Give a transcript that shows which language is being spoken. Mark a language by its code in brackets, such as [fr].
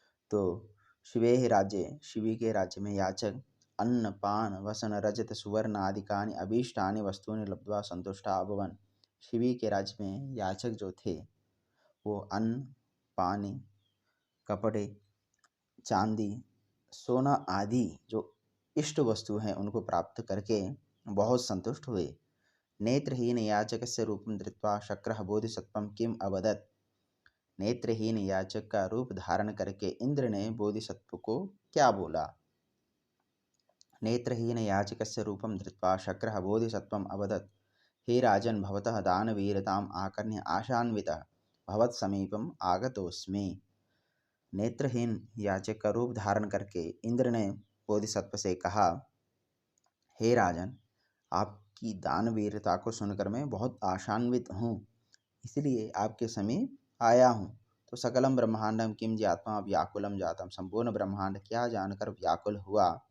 [hi] तो [sa] शिवेः राज्ये, [hi] शिवी के राज्य में [sa] याचक अन्न पान वसन रजत सुवर्ण आदिकानि अभीष्टानि वस्तूनि लब्ध्वा संतुष्टा अभवन्, [hi] शिवी के राज्य में याचक जो थे वो अन्न पानी कपड़े चांदी सोना आदि जो इष्ट वस्तु हैं उनको प्राप्त करके बहुत संतुष्ट हुए। [sa] नेत्रहीन याचकस्य रूपं धृत्वा शक्रः बोधिसत्वं किम अवदत्, [hi] नेत्रहीन याचक का रूप धारण करके इंद्र ने बोधिसत्व को क्या बोला? [sa] नेत्रहीन याचकस्य रूपं धृत्वा शक्रः बोधिसत्वम् अवदत्, हे राजन् भवतः दानवीरताम् आकर्ण्य आशान्वितः भवत्समीपम् आगतोऽस्मि। [hi] नेत्रहीन याचक का रूप धारण करके इंद्र ने बोधिसत्व से कहा, हे राजन, आपकी दानवीरता को सुनकर मैं बहुत आशान्वित हूँ, इसलिए आपके समीप आया हूँ। तो [sa] सकलम ब्रह्मांडम किम ज्ञात्वा व्याकुलम जातम, [hi] संपूर्ण ब्रह्मांड क्या जानकर व्याकुल हुआ?